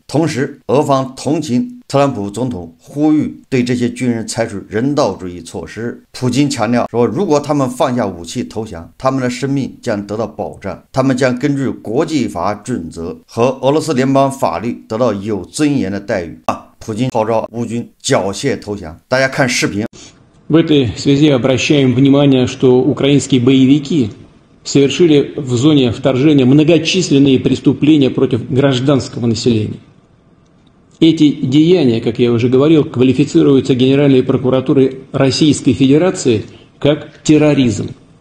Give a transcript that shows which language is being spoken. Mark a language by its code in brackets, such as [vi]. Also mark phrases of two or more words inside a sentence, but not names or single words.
[zh] 同时，俄方同情特朗普总统呼吁对这些军人采取人道主义措施。普京强调说，如果他们放下武器投降，他们的生命将得到保障，他们将根据国际法准则和俄罗斯联邦法律得到有尊严的待遇。普京号召乌军缴械投降。大家看视频。 [ru] В этой связи обращаем внимание, что украинские боевики совершили в зоне вторжения многочисленные преступления против гражданского населения. Эти деяния, как я уже говорил, квалифицируются Генеральной прокуратурой Российской Федерации как терроризм.